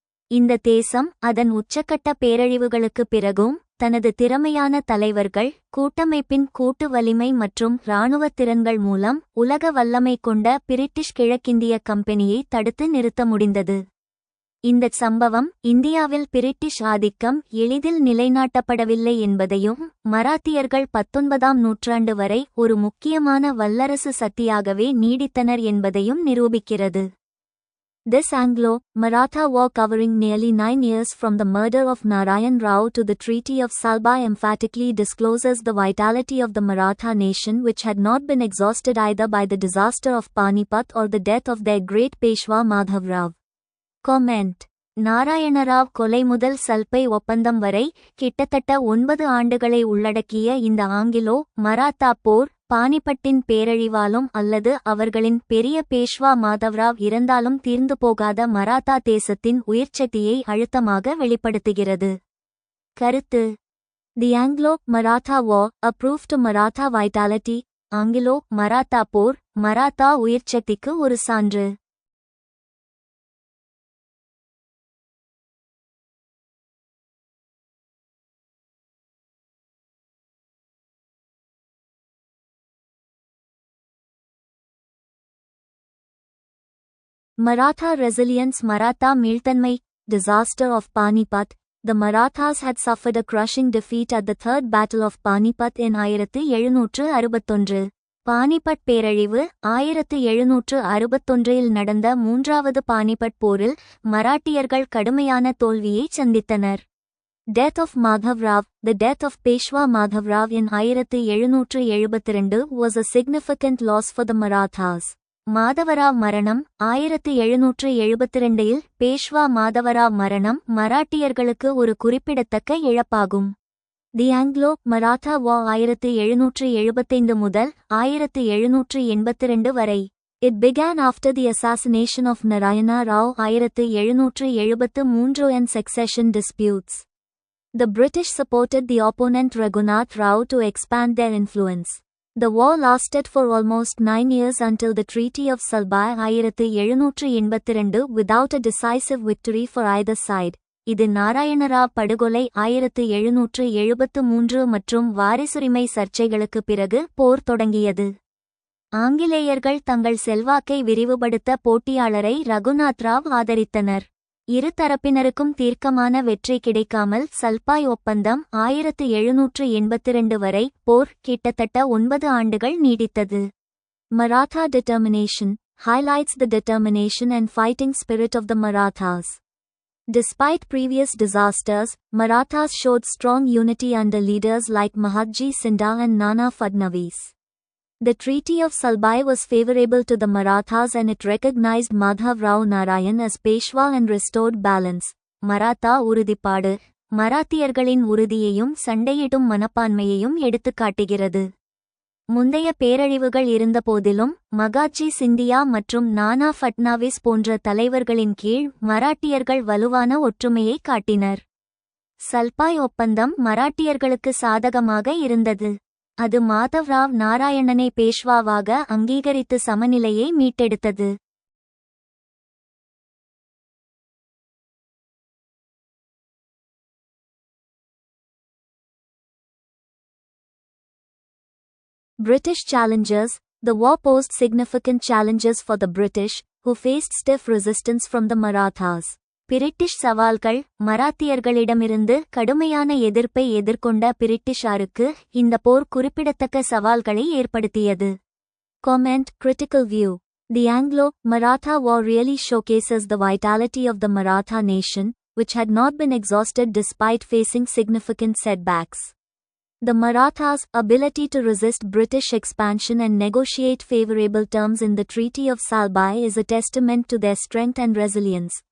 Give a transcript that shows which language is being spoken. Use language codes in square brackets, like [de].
[ta] இந்த தேசம் அதன் உச்சக்கட்ட பேரழிவுகளுக்குப் பிறகும் தனது திறமையான தலைவர்கள், கூட்டமைப்பின் கூட்டு வலிமை மற்றும் இராணுவ திறன்கள் மூலம் உலக வல்லமை கொண்ட பிரிட்டிஷ் கிழக்கிந்திய கம்பெனியை தடுத்து நிறுத்த முடிந்தது. இந்தச் சம்பவம் இந்தியாவில் பிரிட்டிஷ் ஆதிக்கம் எளிதில் நிலைநாட்டப்படவில்லை என்பதையும் மராத்தியர்கள் 19ஆம் நூற்றாண்டு வரை ஒரு முக்கியமான வல்லரசு சக்தியாகவே நீடித்தனர் என்பதையும் நிரூபிக்கிறது. [en] This Anglo-Maratha war, covering nearly 9 years from the murder of Narayan Rao to the Treaty of Salbai, emphatically discloses the vitality of the Maratha nation, which had not been exhausted either by the disaster of Panipat or the death of their great Peshwa Madhav Rao. Comment. [ta] Narayana Rao கொலை முதல் சல்பை ஒப்பந்தம் வரை கிட்டத்தட்ட 9 ஆண்டுகளை உள்ளடக்கிய இந்த Anglo Maratha போர் பானிபட்டின் பேரழிவாலும் அல்லது அவர்களின் பெரிய பேஷ்வா மாதவ்ராவ் இறந்தாலும் தீர்ந்து போகாத மராத்தா தேசத்தின் உயிர்ச்சக்தியை அழுத்தமாக வெளிப்படுத்துகிறது. கருத்து. [en] The ஆங்கிலோ-மராத்தா war, a proof to Maratha vitality. [ta] ஆங்கிலோ-மராத்தா போர் மராத்தா உயிர்ச்சக்திக்கு ஒரு சான்று. [en] Maratha resilience. Maratha [ta] மீள்தன்மை. [en] Disaster of Panipat. The Marathas had suffered a crushing defeat at the Third Battle of Panipat in 1761. [ta] Panipat பேரழிவு 1761இல் நடந்த 3வது பானிபட் போரில் மராட்டியர்கள் கடுமையான தோல்வியைச் சந்தித்தனர். [en] Death of Madhav Rao. The death of Peshwa Madhav Rao in 1772 was a significant loss for the Marathas. [ta] Madhavrao மரணம் 1772இல் பேஷ்வா மாதவராவ் மரணம் மராட்டியர்களுக்கு ஒரு குறிப்பிடத்தக்க இழப்பாகும். [en] தி ஆங்கிலோ-மராத்தா வார் [ta] 1775 முதல் 1782 வரை. [en] It began after the assassination of Narayana Rao 1773 and succession disputes. The British supported the opponent Raghunath Rao to expand their influence. The war lasted for almost 9 years until the Treaty of Salbai 1782 without a decisive victory for either side. [ta] இது நாராயணராவ் படுகொலை 1773 மற்றும் வாரிசுரிமை சர்ச்சைகளுக்கு பிறகு போர் தொடங்கியது. ஆங்கிலேயர்கள் தங்கள் செல்வாக்கை விரிவுபடுத்த போட்டியாளரை ரகுநாத் ராவ் ஆதரித்தனர். இரு தரப்பினருக்கும் தீர்க்கமான வெற்றி கிடைக்காமல் சல்பாய் ஒப்பந்தம் 1782 வரை போர் கிட்டத்தட்ட 9 ஆண்டுகள் நீடித்தது. [en] Maratha determination highlights the determination and fighting spirit of the Marathas. Despite previous disasters, Marathas showed strong unity under leaders like Mahatji Sindha and Nana Fadnavis. The Treaty of Salbai was favorable to the Marathas and it recognized Madhav Rao Narayan as Peshwa and restored balance. [ta] Maratha உறுதிப்பாடு மராத்தியர்களின் உறுதியையும் சண்டையிடும் மனப்பான்மையையும் எடுத்துக்காட்டுகிறது. முந்தைய பேரழிவுகள் இருந்தபோதிலும் மகாத்ஜி சிந்தியா மற்றும் நானா ஃபட்னாவிஸ் போன்ற தலைவர்களின் கீழ் மராட்டியர்கள் வலுவான ஒற்றுமையை காட்டினர். சல்பாய் ஒப்பந்தம் மராட்டியர்களுக்கு சாதகமாக இருந்தது. அது மாதவ்ராவ் நாராயணனை பேஷ்வாவாக அங்கீகரித்து சமநிலையை மீட்டெடுத்தது. [en] British challenges. The war posed significant challenges for the British, who faced stiff resistance from the Marathas. [ta] British சவால்கள். மராத்தியர்களிடமிருந்து கடுமையான எதிர்ப்பை எதிர்கொண்ட பிரிட்டிஷாருக்கு இந்த போர் குறிப்பிடத்தக்க சவால்களை ஏற்படுத்தியது. [en] Comment, critical view. The Anglo-Maratha War really showcases the vitality of the Maratha nation, which had not been exhausted despite facing significant setbacks. The Marathas' ability to resist British expansion and negotiate favorable terms in the Treaty of Salbai is a testament to their strength and resilience.